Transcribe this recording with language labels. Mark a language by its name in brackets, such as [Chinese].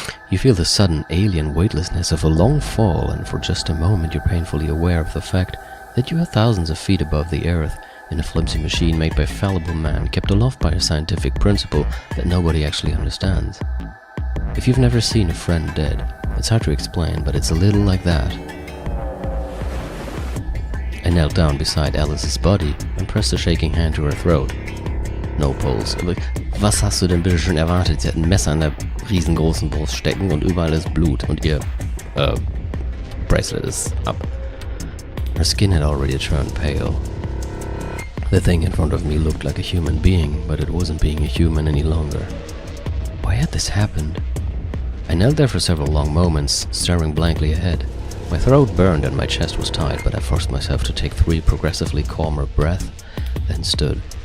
[English] You feel the sudden alien weightlessness of a long fall, and for just a moment you're painfully aware of the fact that you are thousands of feet above the earth in a flimsy machine made by fallible man, kept aloft by a scientific principle that nobody actually understands. If you've never seen a friend dead, it's hard to explain, but it's a little like that. I knelt down beside Alice's body and pressed a shaking hand to her throat. No pulse. [German] Aber was hast du denn bitte schon erwartet? Sie hat ein Messer an der riesengroßen Brust stecken und überall ist Blut und ihr [English] Bracelet is up. Her skin had already turned pale. The thing in front of me looked like a human being, but it wasn't being a human any longer. Why had this happened? I knelt there for several long moments, staring blankly ahead. My throat burned and my chest was tight, but I forced myself to take 3 progressively calmer breaths, then stood.